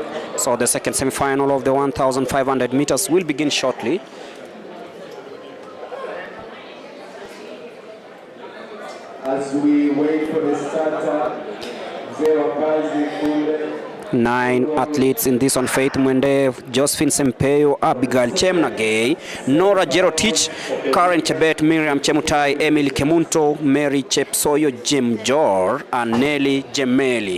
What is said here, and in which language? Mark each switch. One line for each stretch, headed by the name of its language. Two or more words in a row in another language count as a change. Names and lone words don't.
English: So the second semi-final of the 1,500 meters will begin shortly. As we wait for the starter, 9 athletes in this one: Faith Mwende, Josephine Sempeyo, Abigail Chemnagay, Nora Jerotich, Karen Chebet, Miriam Chemutai, Emily Kemunto, Mary Chepsoyo, Jim Jor, and Nelly Gemeli.